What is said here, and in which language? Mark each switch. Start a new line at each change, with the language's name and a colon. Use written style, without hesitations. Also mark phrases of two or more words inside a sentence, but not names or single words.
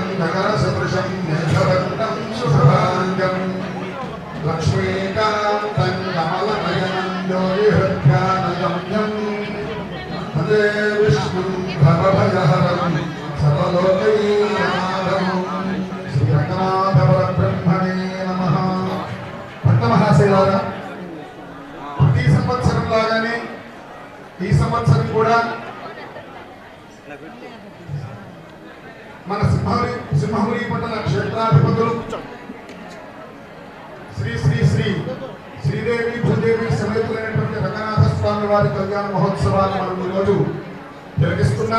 Sanskrit: नगरसदृशं मेघवर्णं शुभभाङ्गं लक्ष्मीकान्तं कमलनयनं योगिहृद्यानगम्यं भजे विष्णुं भवभयहरं सर्वलोकैकनाथं श्रीरङ्गनाथपरब्रह्मणे नमः।
Telugu: भक्तमहाशैलारा ప్రతి సంవత్సరం లాగానే ఈ సంవత్సరం కూడా మన సింహపురి పట్టణ క్షేత్రాధిపతులు శ్రీ శ్రీ శ్రీ శ్రీదేవి భూదేవి సమేతులైనటువంటి రంగనాథ స్వామి వారి కళ్యాణ మహోత్సవాన్ని మనం ఈరోజు జరిగిస్తున్నాం.